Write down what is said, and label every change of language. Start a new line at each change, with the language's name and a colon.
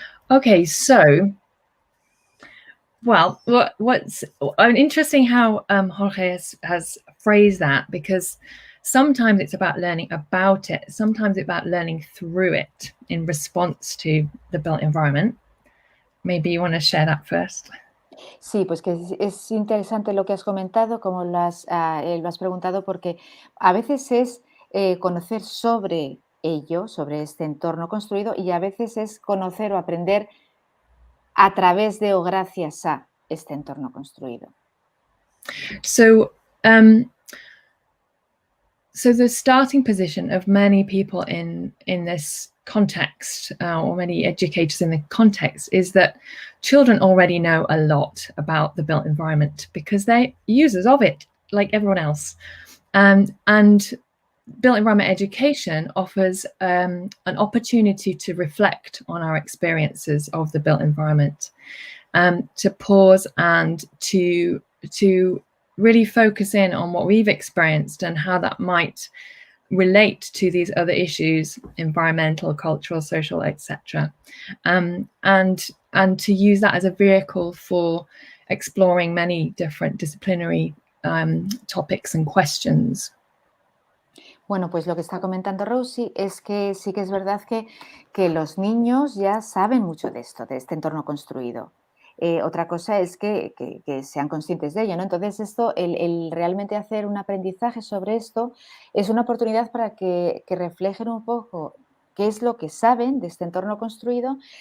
English: Okay, so, well, what's interesting how Jorge has phrased that, because sometimes it's about learning about it, sometimes it's about learning through it in response to the built environment. Maybe you want to share that first.
Spanish: Sí, pues que es interesante lo que has comentado, como lo has preguntado, porque a veces es conocer sobre ello, sobre este entorno construido, y a veces es conocer o aprender a través de o gracias a este entorno construido.
English: So, so the starting position of many people in this context, or many educators in the context, is that children already know a lot about the built environment because they're users of it like everyone else. And built environment education offers an opportunity to reflect on our experiences of the built environment, to pause and to really focus in on what we've experienced and how that might relate to these other issues, environmental, cultural, social, etc. And to use that as a vehicle for exploring many different disciplinary topics and questions.
Spanish: Bueno, pues lo que está comentando Rosie es que sí que es verdad que los niños ya saben mucho de esto, de este entorno construido. Otra cosa es que sean conscientes de ello, ¿no? Entonces, esto, el realmente hacer un aprendizaje sobre esto es una oportunidad para que reflejen un poco qué es lo que saben de este entorno construido.